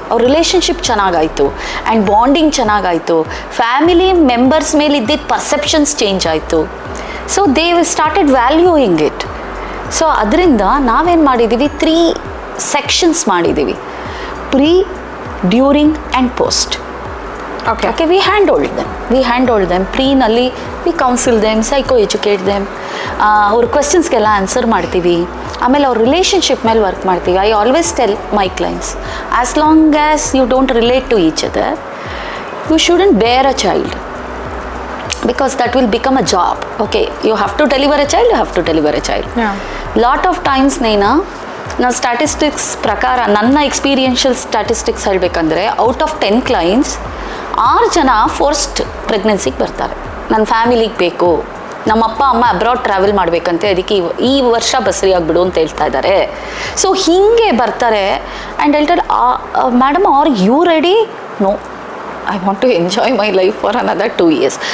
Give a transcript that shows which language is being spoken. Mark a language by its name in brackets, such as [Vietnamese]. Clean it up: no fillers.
[English] Our relationship chanagaitu and bonding chanagaitu, family members [Kannada] ಮೇಲೆ ಇದ್ದಿದ್ದ [English] perceptions change ಆಯಿತು. So they started valuing it. [Kannada] So ಅದರಿಂದ ನಾವೇನು ಮಾಡಿದ್ದೀವಿ, 3 sections ಮಾಡಿದ್ದೀವಿ: [English] Pre, during and post. Okay, we handhold them. ಪ್ರೀನಲ್ಲಿ we counsel them, psycho educate them, [Kannada] ಅವ್ರ ಕ್ವೆಶನ್ಸ್ಗೆಲ್ಲ answer ಮಾಡ್ತೀವಿ. ಆಮೇಲೆ ಅವ್ರ ರಿಲೇಷನ್ಶಿಪ್ ಮೇಲೆ ವರ್ಕ್ ಮಾಡ್ತೀವಿ. [English] I always tell my clients, as long as you don't relate to each other, you shouldn't bear a child. because that will become a job. Okay, you have to deliver a child, you have to deliver a child. Yeah. [Kannada] Lot of times Naina, ನಾವು statistics ಪ್ರಕಾರ ನನ್ನ experiential statistics ಹೇಳಬೇಕಂದ್ರೆ [English] out of 10 clients [Kannada] 6 ಜನ forced ಪ್ರೆಗ್ನೆನ್ಸಿಗೆ ಬರ್ತಾರೆ. ನನ್ನ ಫ್ಯಾಮಿಲಿಗೆ ಬೇಕು, ನಮ್ಮ ಅಪ್ಪ ಅಮ್ಮ ಅಬ್ರಾಡ್ ಟ್ರಾವೆಲ್ ಮಾಡಬೇಕಂತೆ, ಅದಕ್ಕೆ ಈ ವರ್ಷ ಬಸ್ರಿ ಆಗಿಬಿಡು ಅಂತ ಹೇಳ್ತಾ ಇದ್ದಾರೆ. ಸೊ ಹೀಗೆ ಬರ್ತಾರೆ ಆ್ಯಂಡ್ ಹೇಳ್ತಾರೆ, [English] Madam are you ready? No, I want to enjoy my life for another 2 years.